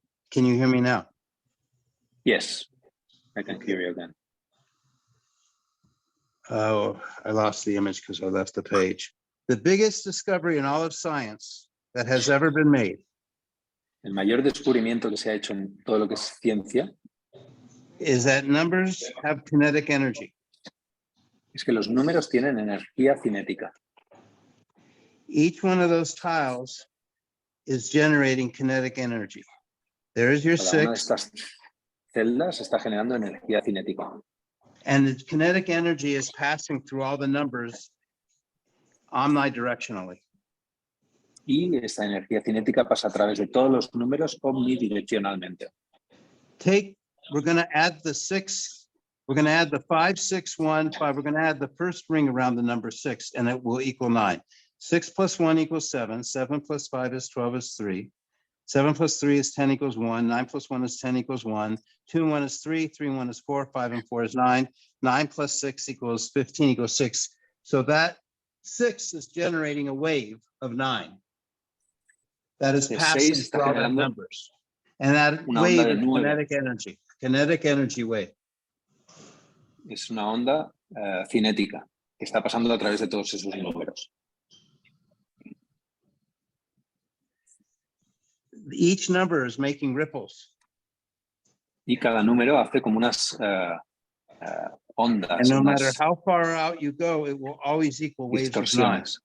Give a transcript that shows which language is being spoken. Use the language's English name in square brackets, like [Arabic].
[English] Can you hear me now? Yes, I can hear you again. Oh, I lost the image because I left the page. The biggest discovery in all of science that has ever been made. [Spanish] El mayor descubrimiento que se ha hecho en todo lo que es ciencia [English] is that numbers have kinetic energy. [Spanish] Es que los números tienen energía cinética. [English] Each one of those tiles is generating kinetic energy. There is your [Spanish] Cada una de [English] 6. [Spanish] estas celdas está generando energía cinética. [English] And the kinetic energy is passing through all the numbers omnidirectionally. [Spanish] Y esta energía cinética pasa a través de todos los números omnidireccionalmente. [English] We're going to add the 6. We're going to add the 5, 6, 1, 5. We're going to add the first ring around the number 6, and it will equal 9. 6 plus 1 equals 7. 7 plus 5 is 12 is 3. 7 plus 3 is 10 equals 1. 9 plus 1 is 10 equals 1. 2 and 1 is 3. 3 and 1 is 4. 5 and 4 is 9. 9 plus 6 equals 15 equals 6. So that 6 is generating a wave of 9. That is passing through all the numbers. And that wave is kinetic energy. Kinetic energy wave. [Spanish] Es una onda cinética que está pasando a través de todos esos números. [English] Each number is making ripples. [Spanish] Y cada número hace como unas ondas. [English] And no matter how far out you go, it will always equal waves of 9.